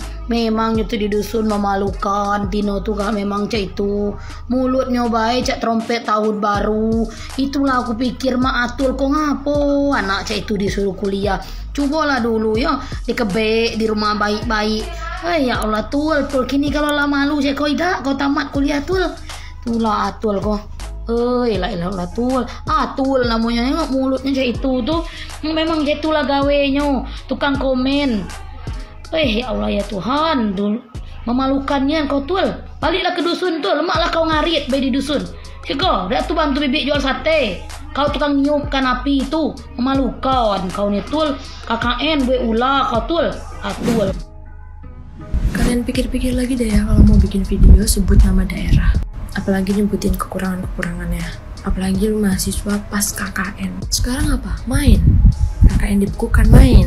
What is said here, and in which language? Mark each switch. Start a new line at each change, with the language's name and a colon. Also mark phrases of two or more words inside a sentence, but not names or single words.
Musi: Memang itu di dusun memalukan. Tino tuh gak memang cak itu mulutnya baik cak trompet tahun baru. Itulah aku pikir mak Atul kok ngapo anak cak itu disuruh kuliah. Cobalah dulu ya dikebek di rumah baik-baik. Ya Allah Tul kini kalau lah malu cak kau tamat kuliah Tul. Tulah Atul kok. Ilah Atul namanya nengok mulutnya kayak itu tuh memang jatuhlah gawenya tukang komen. Ya Allah ya Tuhan dul memalukannya kau Tul, baliklah ke dusun Tul, lemaklah kau ngarit bayi di dusun. Kau dah tuh bantu bibik jual sate, kau tukang niupkan api itu memalukan kau nih Tul. KKN gue ulah kau Tul. Atul.
Indonesian: Kalian pikir-pikir lagi deh ya kalau mau bikin video sebut nama daerah. Apalagi nyebutin kekurangan-kekurangannya. Apalagi lu mahasiswa pas KKN. Sekarang apa? Main. KKN dibukukan main.